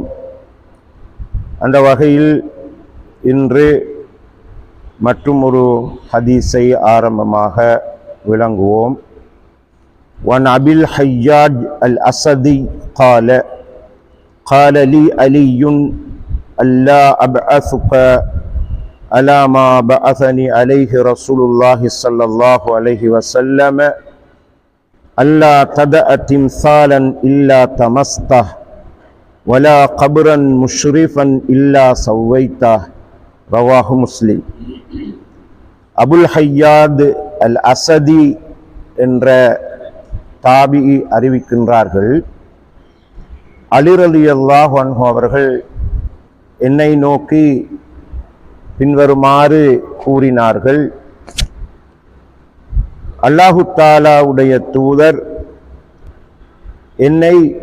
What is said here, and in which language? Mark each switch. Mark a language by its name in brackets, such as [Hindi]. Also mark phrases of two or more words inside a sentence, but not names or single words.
[Tamil] அந்த வகையில் இன்று மற்றும் ஒரு ஹதீஸை ஆரம்பமாக விளங்குவோம். [Arabic] عن أبي الهياج الأسدي قال قال لي علي ألا أبعثك على ما بعثني عليه رسول الله صلى الله عليه وسلم ألا تدع تمثالا إلا طمسته ولا قبرا مشرفا إلا سويته. رواه مسلم. [Tamil] அபுல் ஹய்யாத் அல் அஸதி என்ற தாபிஇ அறிவிக்கின்றார்கள், அலி [Arabic] رضي الله عنه [Tamil] அவர்கள் என்னை நோக்கி பின்வருமாறு கூறினார்கள்: அல்லாஹு தாலாவுடைய தூதர் என்னை